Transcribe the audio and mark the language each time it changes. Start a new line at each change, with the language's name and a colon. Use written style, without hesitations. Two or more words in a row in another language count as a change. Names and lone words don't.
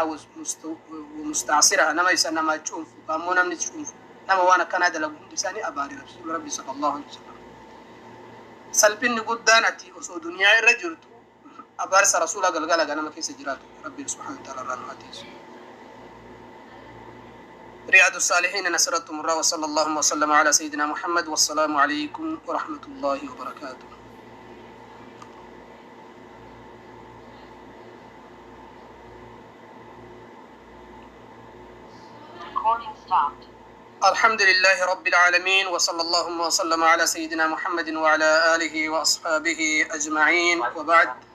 Oromo: mustaasiraha nama isa nama cuunfu ammoo namni cuunfu nama waan akkanaa dalagu hundi isaanii abaari rasuuli rabbii
Arabic: صلى الله عليه وسلم
Oromo: salphinni guddaan ati osoo duniyaa irra jirtu abaarsa rasuula galgala ganama keessa jiraatu rabbiin
Arabic: سبحانه وتعالى
Oromo: irraa nu atiisu
Arabic: رياض الصالحين نسرتم الله وصلى الله وسلم على سيدنا محمد والسلام عليكم ورحمة الله وبركاته الحمد لله رب العالمين وصلى الله وسلم على سيدنا محمد وعلى آله وأصحابه أجمعين وبعد